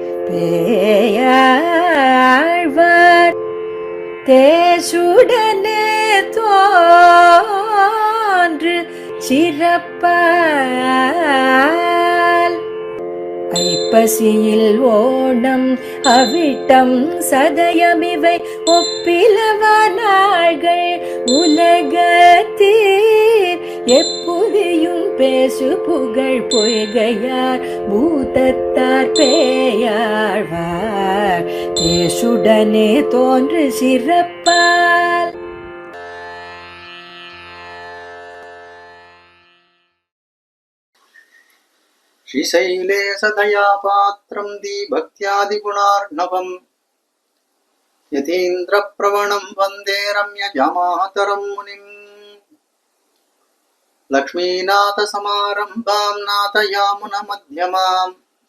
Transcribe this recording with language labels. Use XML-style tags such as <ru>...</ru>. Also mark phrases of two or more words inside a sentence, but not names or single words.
<ta>பேயாழ்வார் தேசுடனே தோன்று சிறப்பால் ஐப்பசியில் ஓணம் அவிட்டம் சதயமிவை ஒப்பிலவானார்கள் உலகத்தீர் எப்புவியும் பேசு புகழ் பொய்கையார் பூதத்தார் பேயாழ்வார் தேசுடனே தோன்று சிறப்பால்.</ta> <sa>श्रीशैले सदया पात्रं दीभक्त्यादिगुणार्णवम् यतीन्द्रप्रवणं वन्दे रम्यजामातरं मुनिम् लक्ष्मीनाथसमारम्भां नाथयामुनमध्यमाम्</sa>